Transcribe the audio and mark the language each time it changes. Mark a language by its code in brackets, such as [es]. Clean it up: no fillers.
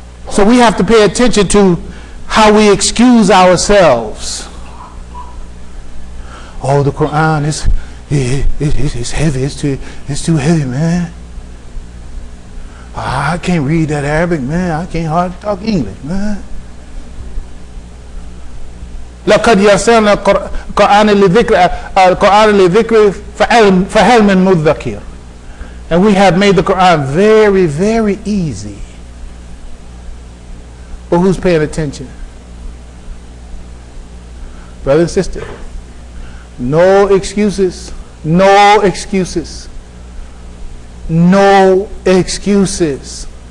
[en] So we have to pay attention to how we excuse ourselves. Oh, the Quran is heavy. It's too heavy, man. I can't read that Arabic, man. I can't hardly talk English, man. [ar] لقد يسرنا القرآن للذكر فهل من مدكر. [en] And we have made the Quran very, very easy. But who's paying attention? Brother and sister, no excuses. No excuses. No excuses.